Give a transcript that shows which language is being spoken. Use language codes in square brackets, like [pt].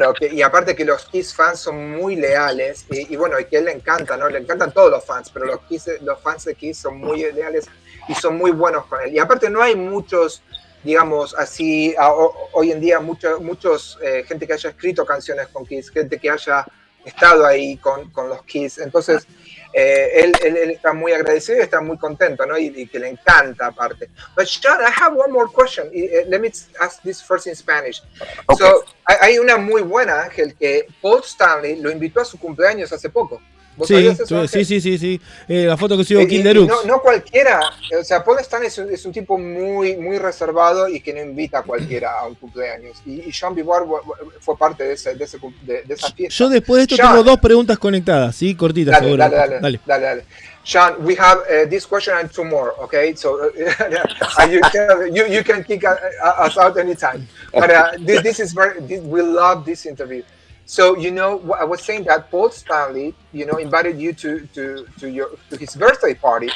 [es] Y aparte que los Kiss fans son muy leales. Y bueno, y que a él le encanta, ¿no? Le encantan todos los fans, pero los fans de Kiss son muy leales y son muy buenos con él. Y aparte no hay muchos, digamos así, hoy en día muchos gente que haya escrito canciones con Kiss, gente que haya estado ahí con los Kiss. Entonces, él está muy agradecido y está muy contento, ¿no? Y que le encanta aparte. [en] But Sean, I have one more question. Let me ask this first in Spanish. Okay. [es] So, hay una muy buena, Ángel, que Paul Stanley lo invitó a su cumpleaños hace poco. Sí. La foto que subió Kill the Rooks. No cualquiera, o sea, Paul Stanley es un tipo muy, muy reservado y que no invita a cualquiera a un cumpleaños. Y Jean Beauvoir fue parte de esa fiesta. Yo después de esto Jean, tengo dos preguntas conectadas, ¿sí? Cortitas, seguro. Dale. [en] Sean, we have this question and two more, okay? So you can kick us out anytime. But we love this interview. So, you know, I was saying that Paul Stanley, you know, invited you to his birthday party.